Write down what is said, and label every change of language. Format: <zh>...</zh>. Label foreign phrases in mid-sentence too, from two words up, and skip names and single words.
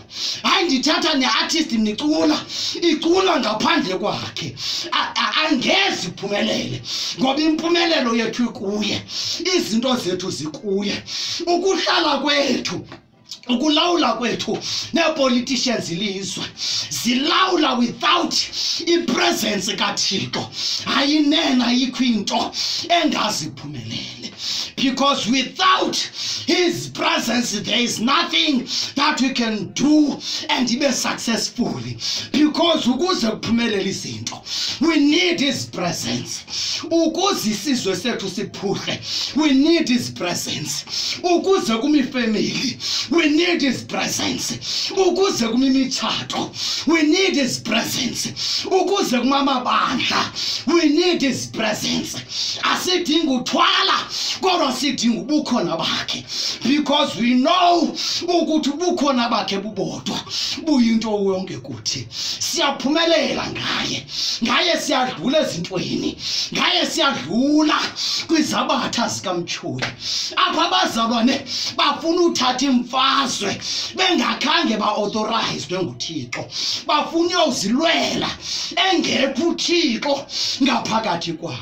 <xh>Hayi ndithatha neartist icula ngaphandle kwakhe, angeze iphumelele, ngoba impumelelo yethu ikuye, izinto zethu zikuye. Ukuhlala kwethu, ukulawula kwethu nepoliticians ilizwe zilawula</xh> <en>without ipresence</en> <xh>kaThixo. Ayinena ayikho into engaziphumelele,</xh> <en>because without his presence there is nothing that we can do and be successfully. Because</en> <xh>ukuze kuphumelele izinto</xh> <en>we need his presence.</en> <xh>Ukuze isizwe sethu siphuhle</xh> <en>we need his presence.</en> <xh>Ukuze kumi</xh> <en>family we need his presence.</en> <xh>Ukuze kumimitshato</xh> <en>we need his presence.</en> <xh>Ukuze kumamabandla</xh> <en>we need his presence.</en> <xh>Asidinga uthwala kodwa sidinga ubukhona bakhe,</xh> <en>because we know</en> <xh>ukuthi ubukhona bakhe bubodwa buyinto yonke kuthi. Siyaphumelela ngaye siyadlula ezintweni, ngaye siyadlula kwizabatha zikamtsholi. Apha abazalwane bafuna uthatha imfazwe bengakhange ba-authorized nguThixo, bafuna uyozilwela engekho uThixo ngaphakathi kwabo.</xh>